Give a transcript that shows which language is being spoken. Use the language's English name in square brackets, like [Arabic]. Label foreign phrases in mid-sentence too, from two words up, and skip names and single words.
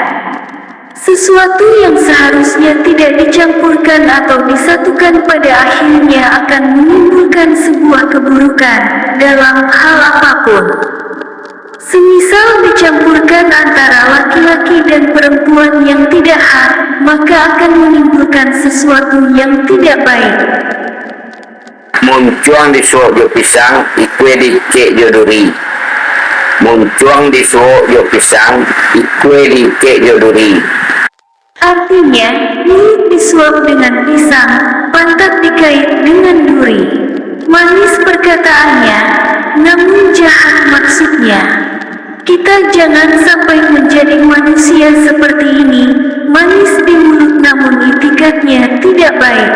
[Indonesian] Sesuatu yang seharusnya tidak dicampurkan atau disatukan pada akhirnya akan menimbulkan sebuah keburukan dalam hal apapun. Semisal dicampurkan antara laki-laki dan perempuan yang tidak hak, maka akan menimbulkan sesuatu yang tidak baik. [Minangkabau] Muncuang disuok jo pisang, ikue dicek jo duri. Muncuang disuok jo pisang, ikue dicek jo duri. [Indonesian] Artinya, mulut disuap dengan pisang, pantat dikait dengan duri. Manis perkataannya, namun jahat maksudnya. Kita jangan sampai menjadi manusia seperti ini, manis di mulut namun itikadnya tidak baik.